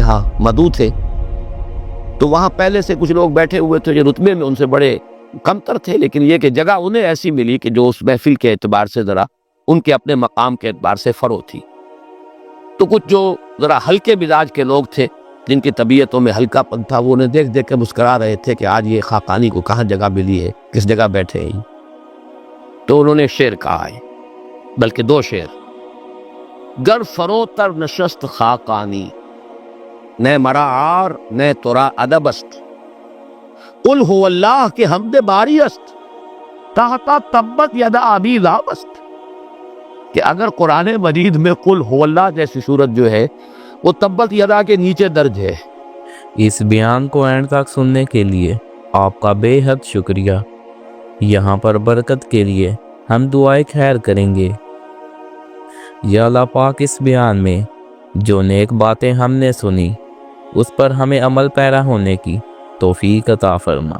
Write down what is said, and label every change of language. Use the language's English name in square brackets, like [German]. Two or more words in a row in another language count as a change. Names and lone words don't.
[Urdu] ہاں مدعو تھے، تو وہاں پہلے سے کچھ لوگ بیٹھے ہوئے تھے جو رتبے میں ان سے بڑے کمتر تھے، لیکن یہ کہ جگہ انہیں ایسی ملی کہ جو اس محفل کے اعتبار سے ذرا ان کے اپنے مقام کے اعتبار سے فروغ تھی، تو کچھ جو ذرا ہلکے مزاج کے لوگ تھے جن کی طبیعتوں میں ہلکا پن تھا، وہ انہیں دیکھ کے مسکرا رہے تھے کہ آج یہ خاقانی کو کہاں جگہ ملی ہے، کس جگہ بیٹھے ہیں۔ تو انہوں نے شعر کہا ہے، بلکہ دو شعر، [Persian] گر فرو تر نشست خاقانی، نہ مرا عار نہ ترا ادب است، [Arabic] قل هو اللہ [Persian] کے حمد باری است، تحتا [Arabic] تبت یدا ابی ذاب [Persian] است، [Urdu] کہ اگر قرآن مجید میں [Arabic] قل هو اللہ [Urdu] جیسی صورت جو ہے وہ [Arabic] تبت یدا [Urdu] کے نیچے درج ہے۔ اس بیان کو اینڈ تک سننے کے لیے آپ کا بے حد شکریہ۔ یہاں پر برکت کے لیے ہم دعائے خیر کریں گے۔ یا اللہ پاک، اس بیان میں جو نیک باتیں ہم نے سنی اس پر ہمیں عمل پیرا ہونے کی توفیق عطا فرما۔